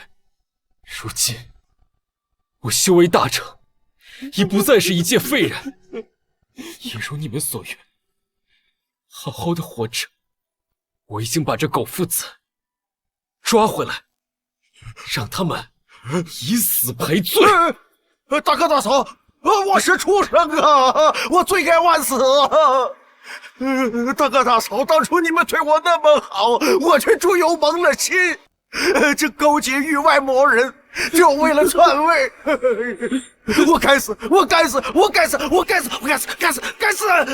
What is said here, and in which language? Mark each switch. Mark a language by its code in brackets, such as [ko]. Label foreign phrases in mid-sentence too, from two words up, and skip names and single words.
[zh] 如今我修為大成，已不再是一介廢人，也如你們所願，好好的活着。我已經把這狗父子抓回來，讓他們以死賠罪。大哥大嫂，我是畜生啊，我罪該萬死啊！大哥大嫂，當初你們對我那麼好，我卻豬油蒙了心，這勾結域外魔人，就為了篡位。我該死！我該死！我該死！我該死！我該死！該死！該死！